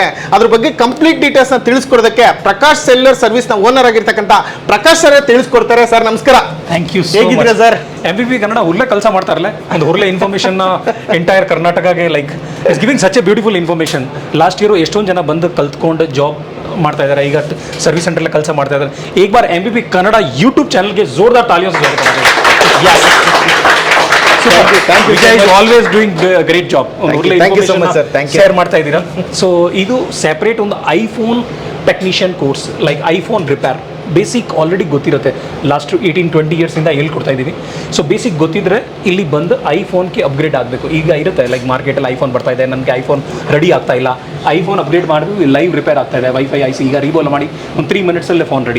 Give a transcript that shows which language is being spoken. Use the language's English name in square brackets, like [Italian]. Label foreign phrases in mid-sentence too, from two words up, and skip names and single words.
[Kannada] ಅದ್ರ ಬಗ್ಗೆ [English] complete details [Kannada] ತಿಳಿಸ್ಕೊಡೋದಕ್ಕೆ ಪ್ರಕಾಶ್ ಸೆಲ್ಯುಲರ್ ಸರ್ವಿಸ್ನ ಓನರ್ ಆಗಿರ್ತಕ್ಕಂಥ ಪ್ರಕಾಶ್ ಸರ್ ತಿಳಿಸ್ಕೊಡ್ತಾರೆ. ಸರ್ ನಮಸ್ಕಾರ. [English] thank you. [Kannada] ಹೇಗಿದ್ದೀರಾ ಸರ್? MVP ಕನ್ನಡ ಒಳ್ಳೆ ಕೆಲಸ ಮಾಡ್ತಾರಲ್ಲ, ಒಂದು ಒಳ್ಳೆ [English] information entire [Kannada] ಕರ್ನಾಟಕಗೆ [English] like it's giving such a beautiful information. last year [Kannada] ಎಷ್ಟೊಂದು ಜನ ಬಂದು ಕಲ್ತ್ಕೊಂಡು ಜಾಬ್ ಮಾಡ್ತಾ ಇದ್ದಾರೆ, ಈಗ [English] service centre [Kannada] ಕೆಲಸ ಮಾಡ್ತಾ ಇದ್ದಾರೆ. [Hindi] एक बार MVP ಕನ್ನಡ [English] YouTube channel [Hindi] जोरदार तालियों से स्वागत करते हैं. [English] Yes. Vijay is always doing great job. Thank you so much sir. Thank you. [Kannada] ಶೇರ್ ಮಾಡ್ತಾ ಇದ್ದೀರಾ. ಸೊ ಇದು ಸೆಪರೇಟ್ ಒಂದು [English] iPhone technician course, like iPhone repair basic already [Kannada] ಗೊತ್ತಿರುತ್ತೆ. [English] last 18-20 years [Kannada] ಹೇಳ್ಕೊಡ್ತಾ ಇದ್ದೀವಿ. [English] so basic [Kannada] ಗೊತ್ತಿದ್ರೆ ಇಲ್ಲಿ ಬಂದು [English] iPhone upgrade [Kannada] ಆಗಬೇಕು. ಈಗ ಇರುತ್ತೆ [English] like market [Kannada] ಐಫೋನ್ ಬರ್ತಾ ಇದೆ, ನನಗೆ [English] iPhone ready [Kannada] ಆಗ್ತಾ ಇಲ್ಲ, [English] iPhone upgrade [Kannada] ಮಾಡಿದ್ವಿ [English] live repair [Kannada] ಆಗ್ತಾ ಇದೆ, [English] WiFi IC [Kannada] ಈಗ ರೀಬೋಲ್ ಮಾಡಿ ಒಂದು 3 [English] minutes phone ready.